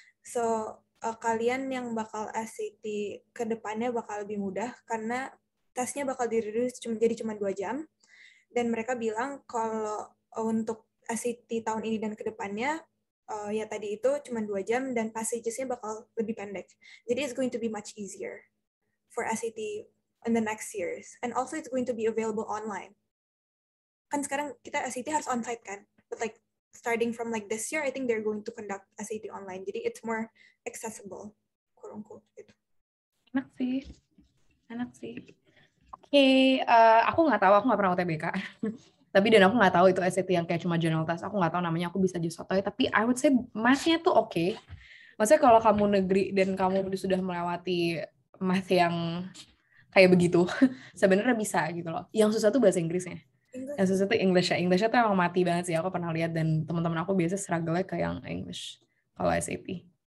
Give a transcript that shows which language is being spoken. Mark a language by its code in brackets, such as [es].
[id] So kalian yang bakal SAT ke depannya bakal lebih mudah karena tesnya bakal di-reduce jadi cuma 2 jam. Dan mereka bilang kalau untuk SAT tahun ini dan kedepannya, ya tadi itu cuma 2 jam dan passages-nya bakal lebih pendek. Jadi [en] it's going to be much easier for SAT in the next years. And also it's going to be available online. [id] Kan sekarang kita SAT harus onsite kan? [en] But like starting from like this year, I think they're going to conduct SAT online. [id] Jadi [en] it's more accessible, quote-unquote gitu. [id] Enak sih. Oke, aku nggak tahu, aku nggak pernah UTBK. Tapi dan aku nggak tahu itu SAT yang kayak cuma general test. Aku nggak tahu namanya, aku bisa aja sotoy. Tapi [en] I would say math-nya tuh oke. [id] Maksudnya kalau kamu negeri dan kamu sudah melewati math yang kayak begitu, sebenarnya bisa gitu loh. Yang susah tuh bahasa Inggrisnya. Yang susah tuh English-nya. English-nya tuh emang mati banget sih. Aku pernah lihat dan teman-teman aku biasa struggle-nya ke yang English kalau SAT.